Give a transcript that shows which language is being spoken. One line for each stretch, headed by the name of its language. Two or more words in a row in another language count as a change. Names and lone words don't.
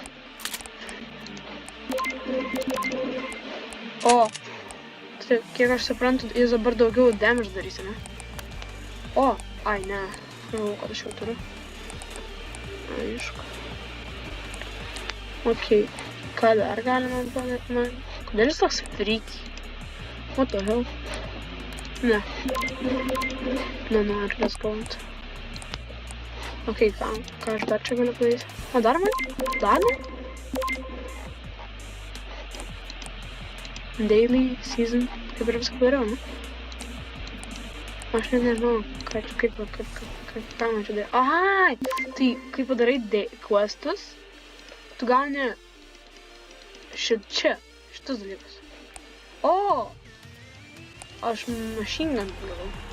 Lithuanian: O. Tai, kiek aš suprantu, jis dabar daugiau damage darys, ne? O. Ai, ne. Galvoju, kad aš jau turiu. Aišku. Okei. Ką dar galima padaryti? Kodėl jis toks freaky?
English: What the hell?
Lithuanian: Ne. Nenoriu,
English: let's go.
Lithuanian: Okei, ką aš dar čia galiu padaryti? O, dar man? Dar ne?
English: Daily, season,
Lithuanian: kaip ir viską dariau, ne? Aš nežinau, ką man čia daryti. Ai, tai kai padarai questus, tu gauni šitus dalykus. O! Aš
English: machine gun
Lithuanian: gavau.